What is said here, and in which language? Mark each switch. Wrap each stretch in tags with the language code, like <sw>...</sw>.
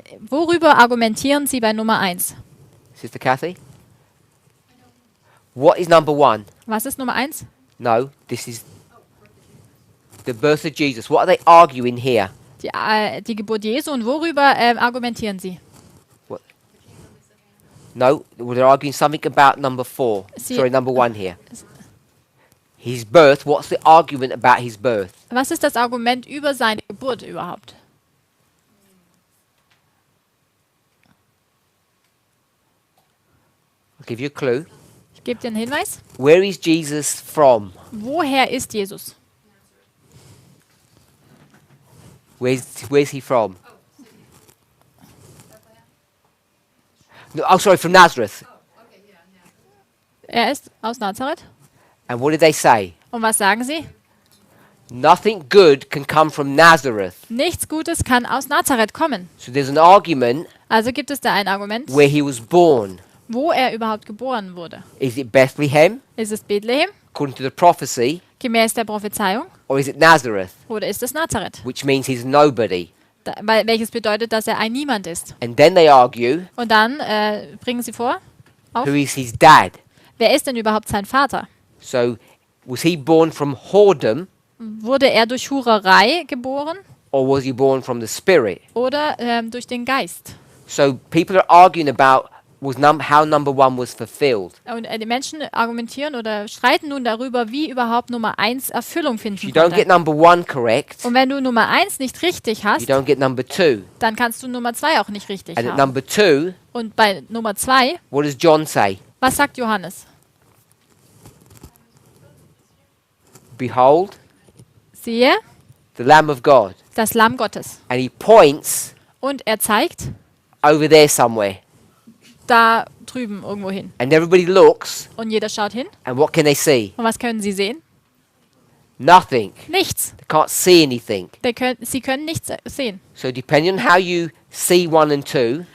<de>Worüber argumentieren sie bei Nummer 1?</de> <en>Sister Kathy? What is number 1?</en> <de>Was ist Nummer 1?</de> <en>No, this is the birth of Jesus. What are they arguing here?</en> <de>Die Geburt Jesu. Und worüber argumentieren sie?</de> <en>What? No, well, they're arguing something about number 4. See- Sorry, number 1 here. His birth. What's the argument about his birth?</en> <de>Was ist das Argument über seine Geburt überhaupt?</de> <en>I'll give you a clue.</en> <de>Ich gebe dir einen Hinweis.</de> <en>Where is Jesus from?</en> <de>Woher ist Jesus?</de> <en>Where's he from? No, oh, sorry, from Nazareth.</en> <de>Er ist aus Nazareth.</de> <en>And what did they say?</en> <de>Und was sagen sie?</de> <en>Nothing good can come from Nazareth.</en> <de>Nichts Gutes kann aus Nazareth kommen.</de> <en>So there's an argument</en> <de>Also gibt es da ein Argument,</de> <en>where he was born.</en> <de>wo er überhaupt geboren wurde.</de> <en>Is it Bethlehem,</en> <de>Ist es Bethlehem,</de> <en>according to the prophecy,</en> <de>gemäß der Prophezeiung,</de> <en>or is it Nazareth,</en> <de>oder ist es Nazareth?</de> <en>which means he's nobody?</en> <de>Welches bedeutet, dass er ein Niemand ist.</de> <en>And then they argue,</en> <de>Und dann bringen sie vor,</de> <en>who is his dad?</en> <de>wer ist denn überhaupt sein Vater?</de> <en>So was he born from whoredom,</en> <de>Wurde er durch Hurerei geboren</de> <en>or was he born from the Spirit?</en> <de>oder durch den Geist?</de> <en>So people are arguing about how number 1 was fulfilled.</en> <de>Und die Menschen argumentieren oder streiten nun darüber, wie überhaupt Nummer 1 Erfüllung</de> <en>If</en> <de>finden</de> <en>you don't get</en> <de>konnte.</de> <en>number 1 correct,</en> <de>Und wenn du Nummer 1 nicht richtig</de> <en>you</en> <de>hast,</de> <en>don't get number 2.</en> <de>dann kannst du Nummer 2 auch nicht richtig</de> <en>And at</en> <de>haben.</de> <en>number 2,</en> <de>Und bei Nummer 2,</de> <en>what does John say?</en> <de>was sagt Johannes?</de> <en>Behold,</en> <de>Siehe,</de> <en>the Lamb of God.</en> <de>das Lamm Gottes.</de> <en>And he points</en> <de>Und er zeigt</de> <en>over there somewhere.</en> <de>da drüben irgendwo hin.</de> <en>And everybody looks,</en> <de>Und jeder schaut hin.</de> <en>and what can they see?</en> <de>Und was können sie sehen?</de> <en>Nothing.</en> <de>Nichts.</de> <en>They can't see anything.</en> <de>Sie können nichts sehen.</de> <en>So depending on how you see 1 and 2,</en>